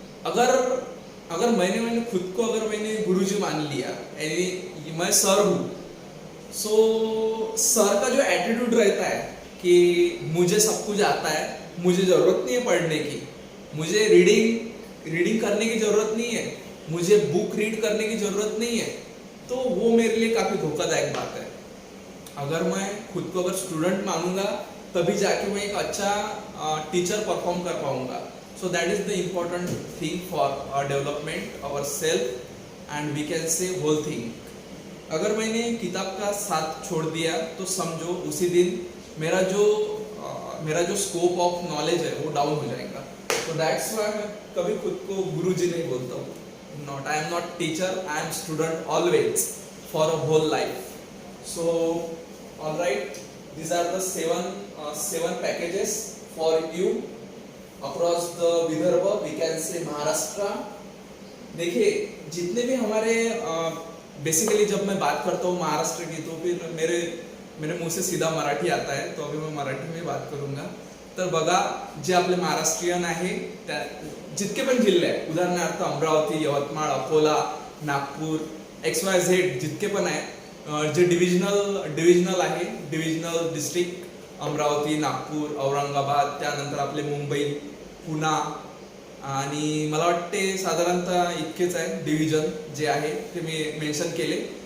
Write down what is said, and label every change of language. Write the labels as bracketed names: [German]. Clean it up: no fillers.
[Hindi] अगर मैंने खुद को मैंने गुरुजी मान लिया, यानी मैं सर हूँ, सो सर का जो एटीट्यूड रहता है कि मुझे सब कुछ आता है, मुझे जरूरत नहीं है पढ़ने की, मुझे रीडिंग करने की जरूरत नहीं है, मुझे बुक रीड करने की जरूरत नहीं है, तो वो मेरे लिए काफी धोखादायक बात है। अगर मैं खुद को स्टूडेंट मानूंगा, तभी जाके मैं एक अच्छा टीचर परफॉर्म कर पाऊंगा। [English] So that is the important thing for our development, our self, and we can say whole thing. [Hindi] अगर मैंने किताब का साथ छोड़ दिया तो समझो उसी दिन मेरा जो स्कोप ऑफ नॉलेज है वो डाउन हो जाएगा। So that's why मैं कभी खुद को गुरुजी नहीं बोलता हूँ। [English] I am not teacher, I am student always for a whole life. So all right, these are the seven packages for you across the Vidarbha, we can say Maharashtra. [Hindi] देखिए, जितने भी हमारे बेसिकली जब मैं बात करता हूँ महाराष्ट्र की, तो फिर मेरे मुंह से सीधा मराठी आता है, तो अभी मैं मराठी में बात करूंगा। [Marathi] तर बघा, जे आपले महाराष्ट्रीयन आहे जितके पण जिल्हे आहे, उदाहरणार्थ अमरावती, यवतमाळ, अकोला, नागपूर, XYZ जितके पण आहे, जे डिव्हिजनल आहे, डिव्हिजनल डिस्ट्रिक्ट अमरावती, नागपूर, औरंगाबाद, त्यानंतर आपले मुंबई, पुणा, आणि मला वाटते साधारणतः इतकेच आहे डिव्हिजन जे आहे ते मी मेन्शन केले।